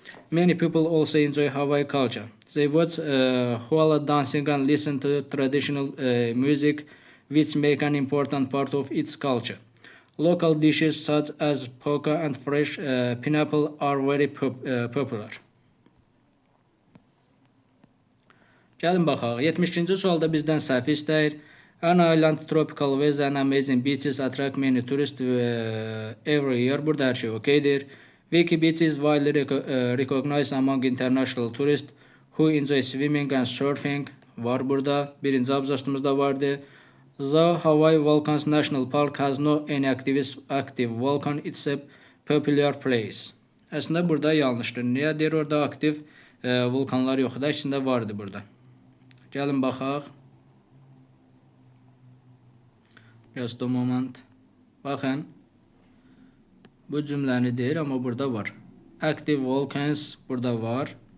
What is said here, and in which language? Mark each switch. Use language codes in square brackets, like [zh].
[en] Many people also enjoy Hawaii culture. They watch hula dancing and listen to traditional music, which make an important part of its culture. Local dishes such as poka and fresh pineapple are very popular. [az] Gəlin baxaq. 72-ci sualda bizdən səhv istəyir. [en] An island tropical weather and amazing beaches attract many tourists every year. [az] Burada hər şey okeydir. [en] Waikiki Beach is widely recognized among international tourists who enjoy swimming and surfing. [az] Var burada. Birinci abzasımızda vardı. [en] The Hawaii Volcanoes National Park has no any active volcano. It's a popular place. [az] Əslində burada yanlışdır. Niyə deyir orada aktiv vulkanlar yoxdur? İçində vardı burada. Gəlin baxaq. [en] Just a moment. [az] Baxın. Bu cümləni deyir, amma burada var. Active volcanoes burada var.